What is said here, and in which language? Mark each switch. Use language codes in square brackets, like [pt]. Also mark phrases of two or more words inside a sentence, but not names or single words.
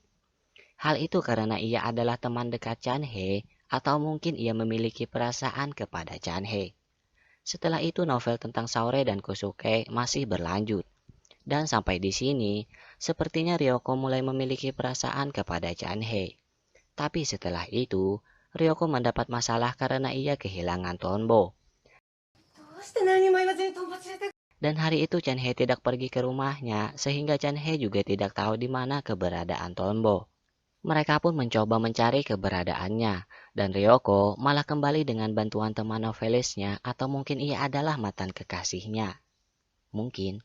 [id] Hal itu karena ia adalah teman dekat Chanhei, atau mungkin ia memiliki perasaan kepada Chanhei. Setelah itu novel tentang Saori dan Kosuke masih berlanjut. Dan sampai di sini, sepertinya Ryoko mulai memiliki perasaan kepada Chanhei. Tapi setelah itu, Ryoko mendapat masalah karena ia kehilangan Tonbo. [ja] どうして何も言わずにトンボ連れて [id] Dan hari itu Chanhei tidak pergi ke rumahnya, sehingga Chanhei juga tidak tahu di mana keberadaan Tonbo. Mereka pun mencoba mencari keberadaannya, dan Ryoko malah kembali dengan bantuan teman novelisnya, atau mungkin ia adalah mantan kekasihnya. Mungkin.